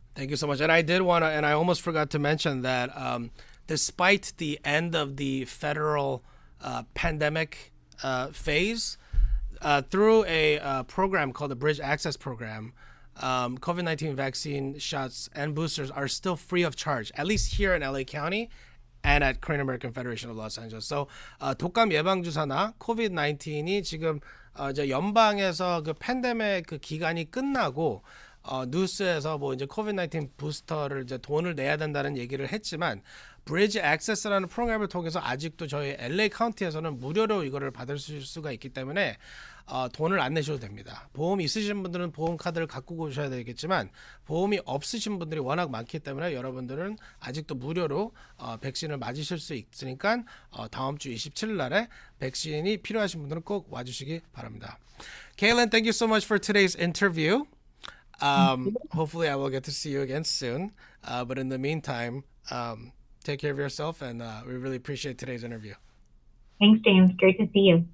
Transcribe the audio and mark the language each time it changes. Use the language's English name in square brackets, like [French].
[English] Thank you so much. And I did want to, and I almost forgot to mention that despite the end of the federal pandemic phase, through a program called the Bridge Access Program, COVID-19 vaccine shots and boosters are still free of charge, at least here in LA County and at Korean American Federation of Los Angeles. [Korean] So 독감 예방 주사나 COVID-19이 지금 이제 연방에서 그 팬데믹 그 기간이 끝나고 뉴스에서 뭐 이제 COVID-19 부스터를 이제 돈을 내야 된다는 얘기를 했지만 브리지 액세스라는 프로그램을 통해서 아직도 저희 LA 카운티에서는 무료로 이거를 받을 수가 있기 때문에 돈을 안 내셔도 됩니다. 보험 있으신 분들은 보험 카드를 갖고 오셔야 되겠지만 보험이 없으신 분들이 워낙 많기 때문에 여러분들은 아직도 무료로 백신을 맞으실 수 있으니까 다음 주 27일 날에 백신이 필요하신 분들은 꼭 와주시기 바랍니다. [English] Kaylin, thank you so much for today's interview. Hopefully I will get to see you again soon. But in the meantime, take care of yourself, and we really appreciate today's interview. Thanks, James. Great to see you.